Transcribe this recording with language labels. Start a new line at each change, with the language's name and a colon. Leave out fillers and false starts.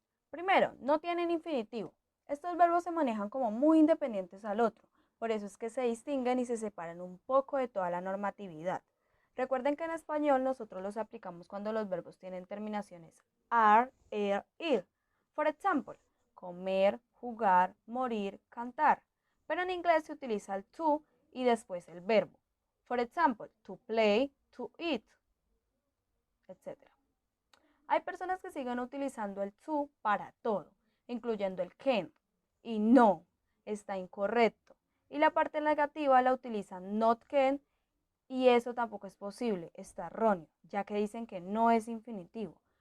Spanish: Primero, no tienen infinitivo. Estos verbos se manejan como muy independientes al otro, por eso es que se distinguen y se separan un poco de toda la normatividad. Recuerden que en español nosotros los aplicamos cuando los verbos tienen terminaciones ar, ir. Por ejemplo, comer, jugar, morir, cantar. Pero en inglés se utiliza el to y después el verbo.
English: For example, to play, to eat, etc.
Spanish: Hay personas que siguen utilizando el to para todo, incluyendo el can. Y no, está incorrecto. Y la parte negativa la utilizan
English: not can
Spanish: y eso tampoco es posible, está erróneo, ya que dicen que no es infinitivo.